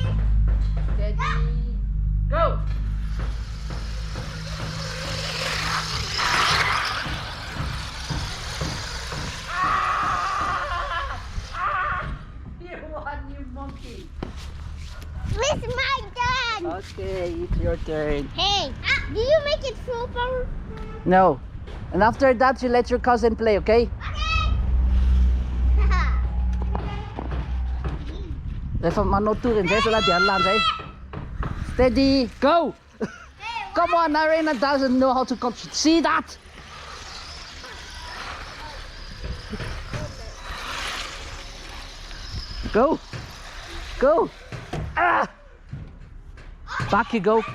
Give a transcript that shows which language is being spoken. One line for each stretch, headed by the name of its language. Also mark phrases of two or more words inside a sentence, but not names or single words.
English: steady, go! You won, you monkey. It's my turn. Okay, it's your turn. Hey, do you make it full power? No. And after that, you let your cousin play, okay?
Malagasy: Rehefa manao tour indray zalahy dia alà indray.
English: Steady, go! Come on, Arena doesn't know how to control. See that? Go! Go! Ah! Back you go.